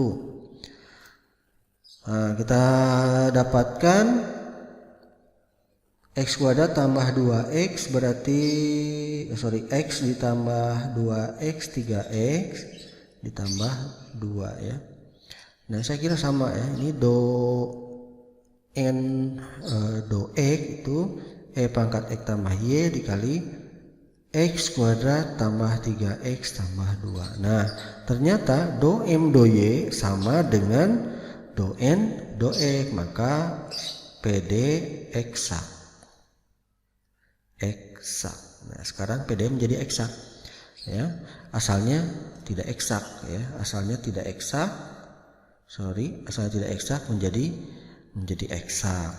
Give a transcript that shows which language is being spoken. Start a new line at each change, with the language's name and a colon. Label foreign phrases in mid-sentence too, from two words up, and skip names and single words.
Indonesian: Nah, kita dapatkan X kuadrat tambah 2X berarti X ditambah 2X 3X ditambah 2 ya. Nah saya kira sama ya, ini do N do X itu E pangkat X tambah Y dikali X kuadrat tambah 3X tambah 2. Nah ternyata do M do Y sama dengan do N do X, maka PD eksak. Nah sekarang PD menjadi eksak ya, asalnya tidak eksak ya, asalnya tidak eksak menjadi eksak.